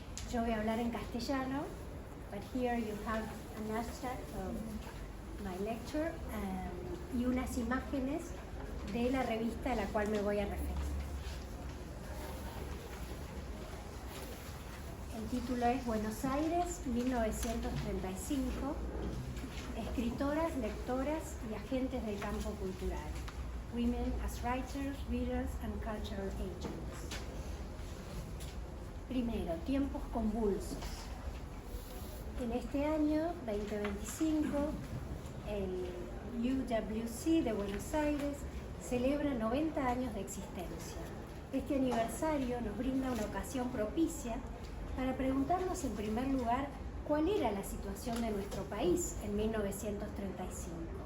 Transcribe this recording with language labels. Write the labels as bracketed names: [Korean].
[Spanish] Yo voy a hablar en castellano, [English] but here you have an abstract of my lecture [Spanish] y unas imágenes de la revista a la cual me voy a referir. El título es Buenos Aires, 1935, escritoras, lectoras y agentes del campo cultural. [English] Women as Writers, Readers and Cultural Agents. [Spanish] Primero, tiempos convulsos. En este año 2025, el UWC de Buenos Aires celebra 90 años de existencia. Este aniversario nos brinda una ocasión propicia para preguntarnos en primer lugar cuál era la situación de nuestro país en 1935.